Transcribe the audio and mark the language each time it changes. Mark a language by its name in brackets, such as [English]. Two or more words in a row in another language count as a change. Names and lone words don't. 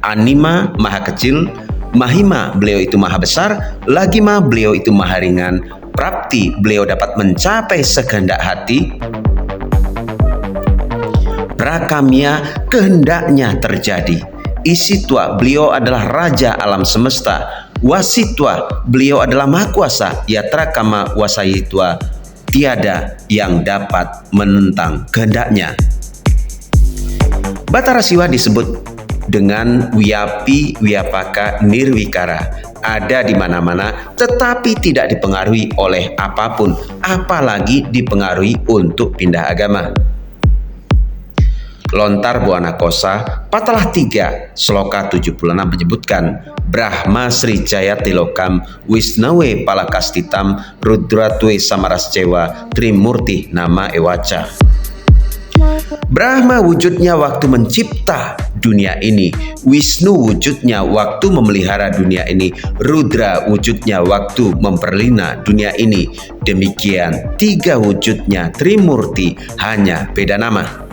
[Indonesian] Anima maha kecil, Mahima beliau itu maha besar, Lagima beliau itu maha ringan, Prapti beliau dapat mencapai sekehendak hati, Prakamya kehendaknya terjadi, Isitwa beliau adalah raja alam semesta, Wasitwa beliau adalah maha kuasa, [Sanskrit] Yatrakama wasayitwa [Indonesian] tiada yang dapat menentang kehendaknya. Batara Siwa disebut dengan Wiyapi, Wiyapaka, Nirwikara, ada di mana-mana tetapi tidak dipengaruhi oleh apapun, apalagi dipengaruhi untuk pindah agama. Lontar Buana Kosa Patalah 3 Sloka 76 menyebutkan [Sanskrit] Brahma Sri Jaya Tilokam Wisnawe Palakastitam Rudratwe Samarascewa Trimurti Nama Ewaca. [Indonesian] Brahma wujudnya waktu mencipta dunia ini, Wisnu wujudnya waktu memelihara dunia ini, Rudra wujudnya waktu memperlina dunia ini. Demikian 3 wujudnya Trimurti, hanya beda nama.